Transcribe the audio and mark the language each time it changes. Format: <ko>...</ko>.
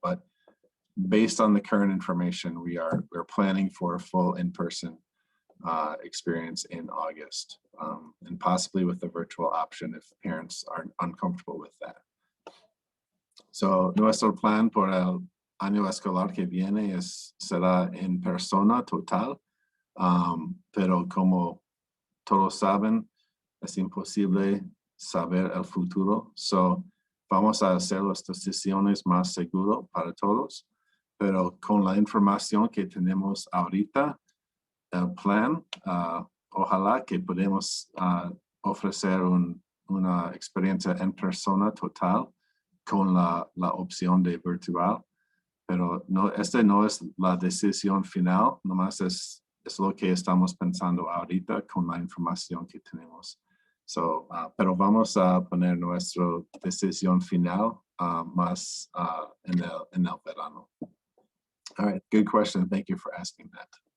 <en>But based on the current information, we're planning for a full in-person experience in August, and possibly with the virtual option if parents are uncomfortable with that. So</en> <es>nuestro plan por el año escolar que viene será en persona total, pero como todos saben, es imposible saber el futuro. So, vamos a hacer las decisiones más seguras para todos, pero con la información que tenemos ahorita, el plan, ojalá que podamos ofrecer una experiencia en persona total con la opción de virtual, pero no, no es la decisión final, nomás es lo que estamos pensando ahorita con la información que tenemos. So, pero vamos a poner nuestra decisión final más en el verano.</es> <en>All right, good question. Thank you for asking that.</en>